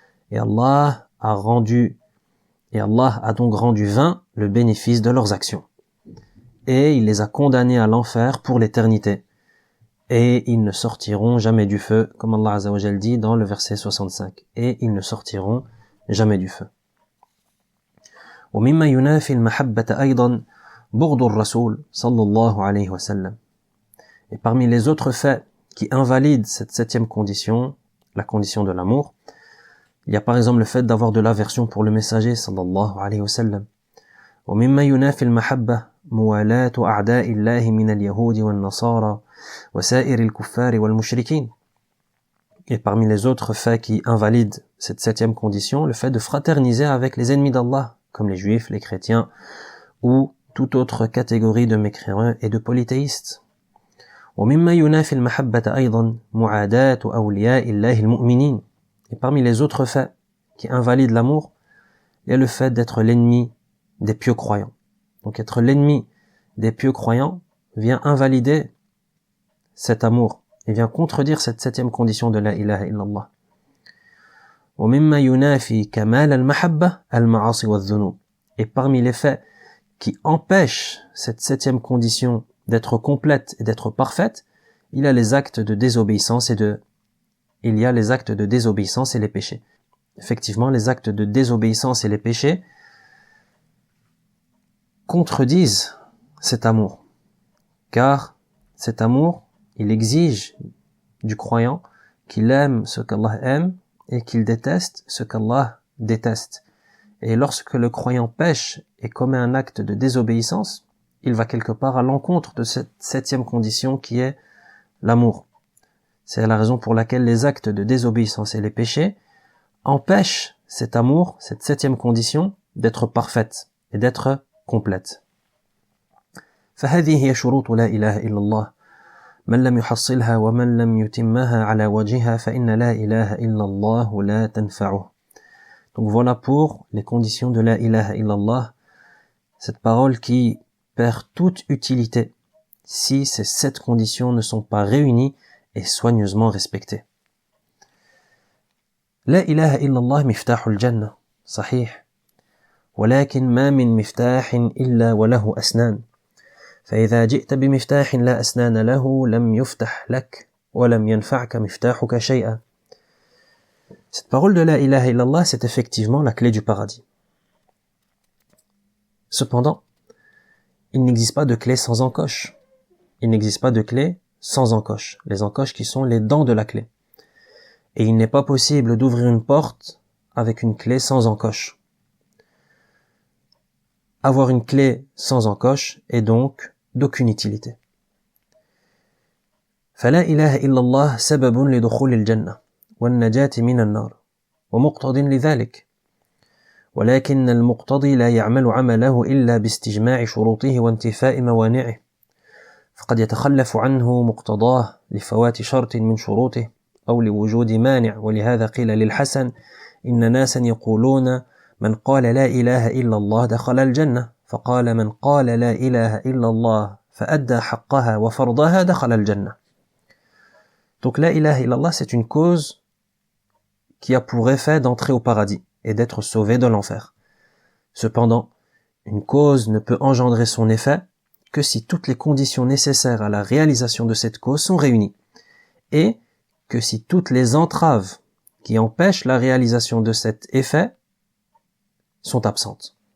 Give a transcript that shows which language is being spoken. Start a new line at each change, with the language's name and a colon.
French: Et Allah a donc rendu vain le bénéfice de leurs actions. Et il les a condamnés à l'enfer pour l'éternité. Et ils ne sortiront jamais du feu, comme Allah Azza wa Jal dit dans le verset 65. Et ils ne sortiront jamais du feu.
Arabic: ومما ينافي المحبة أيضا بغض الرسول صلى الله عليه وسلم.
French: Et parmi les autres faits qui invalident cette 7e condition, la condition de l'amour, il y a par exemple le fait d'avoir de l'aversion pour le messager sallallahu alayhi wa sallam.
Arabic: ومما ينافي المحبة موالاة أعداء الله من اليهود والنصارى وسائر الكفار والمشركين.
French: Et parmi les autres faits qui invalident cette 7e condition, le fait de fraterniser avec les ennemis d'Allah, comme les juifs, les chrétiens ou toute autre catégorie de mécréants et de polythéistes.
Arabic: ومما ينافي المحبة أيضا معاداة أولياء الله المؤمنين.
French: Et parmi les autres faits qui invalident l'amour, il y a le fait d'être l'ennemi des pieux croyants. Donc être l'ennemi des pieux croyants vient invalider cet amour et vient contredire cette 7e condition de la ilaha illallah.
Arabic: ومما ينافي كمال المحبة المعاصي والذنوب.
French: Et parmi les faits qui empêchent cette 7e condition d'être complète et d'être parfaite, il y a les actes de désobéissance et les péchés. Effectivement, les actes de désobéissance et les péchés contredisent cet amour, car cet amour, il exige du croyant qu'il aime ce qu'Allah aime et qu'il déteste ce qu'Allah déteste. Et lorsque le croyant pêche et commet un acte de désobéissance, il va quelque part à l'encontre de cette 7e condition qui est l'amour. C'est la raison pour laquelle les actes de désobéissance et les péchés empêchent cet amour, cette 7e condition, d'être parfaite et d'être complète.
Arabic: فهذه هي شروط لا إله إلا الله من لم يحصلها ومن لم يتمها على وجهها فإن لا إله إلا الله لا تنفعه.
French: Donc voilà pour les conditions de la ilaha illallah, cette parole qui perd toute utilité si ces 7 conditions ne sont pas réunies et soigneusement respectées.
Arabic: لا إله إلا الله مفتاح الجنة صحيح ولكن ما من مفتاح إلا وله أسنان فإذا جئت بمفتاح لا أسنان له لم يفتح لك ولم ينفعك مفتاحك شيئا.
French: Cette parole de la ilaha illallah, c'est effectivement la clé du paradis. Cependant, il n'existe pas de clé sans encoche. Il n'existe pas de clé sans encoche. Les encoches qui sont les dents de la clé. Et il n'est pas possible d'ouvrir une porte avec une clé sans encoche. Avoir une clé sans encoche est donc d'aucune utilité.
Arabic: فلا إله إلا الله سبب لدخول الجنة والنجاة من النار ومقتضٍ لذلك ولكن المقتضي لا يعمل عمله إلا باستجماع شروطه وانتفاء موانعه فقد يتخلف عنه مقتضاه لفوات شرط من شروطه أو لوجود مانع ولهذا قيل للحسن إن ناسا يقولون من قال لا إله إلا الله دخل الجنة فقال من قال لا إله إلا الله فأدى حقها وفرضها دخل الجنة.
French: Donc la ilaha illallah, c'est une cause qui a pour effet d'entrer au paradis et d'être sauvé de l'enfer. Cependant, une cause ne peut engendrer son effet que si toutes les conditions nécessaires à la réalisation de cette cause sont réunies et que si toutes les entraves qui empêchent la réalisation de cet effet sont absentes.